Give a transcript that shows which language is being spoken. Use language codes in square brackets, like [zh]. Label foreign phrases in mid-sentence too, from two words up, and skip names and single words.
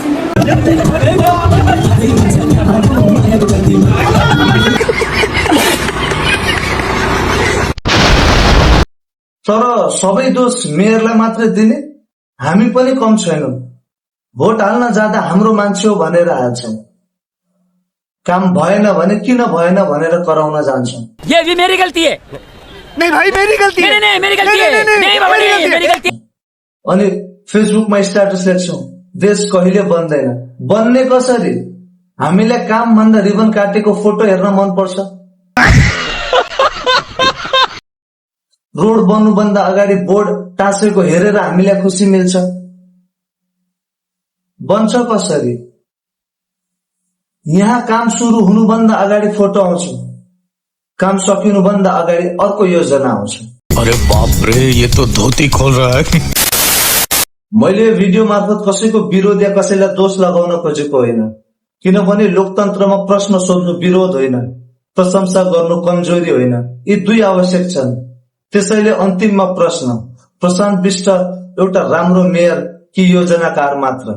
[ne] तर सबै दोष मेयरलाई मात्रै दिने? हामी पनि कम छैनौं। भोट हाल्न जाँदा हाम्रो मान्छे हो भनेर हाल्छौं, काम भएन भने किन भएन भनेर कराउन जान्छौं। [hi] ये भी मेरी गलती है। नहीं भाई मेरी गलती है। नहीं मेरी गलती है। नहीं बाबा नहीं मेरी गलती है। [ne] अनि फेसबुकमा स्ट्याटस लेख्छौं, देश कहिले बन्दैन। बन्ने कसरी? हामीलाई काम भन्दा रिबन काटेको फोटो हेर्न मन पर्छ। रोड बन्नुभन्दा अगाडि बोर्ड टाँसेको हेरेर हामीलाई खुसी मिल्छ। बन्छ कसरी? यहाँ काम सुरु हुनुभन्दा अगाडि फोटो आउँछ, काम सकिनुभन्दा अगाडि अर्को योजना आउँछ। [hi] अरे बाप रे, ये तो धोती खोल रहा है। [ne] मैले भिडियो मार्फत कसैको विरोध या कसैलाई दोष लगाउन खोजेको होइन, किनभने लोकतन्त्रमा प्रश्न सोध्नु विरोध होइन, प्रशंसा गर्नु कमजोरी होइन। यी दुई आवश्यक छन्। त्यसैले अन्तिममा प्रश्न, प्रशान्त विष्ट एउटा राम्रो मेयर कि योजनाकार मात्र?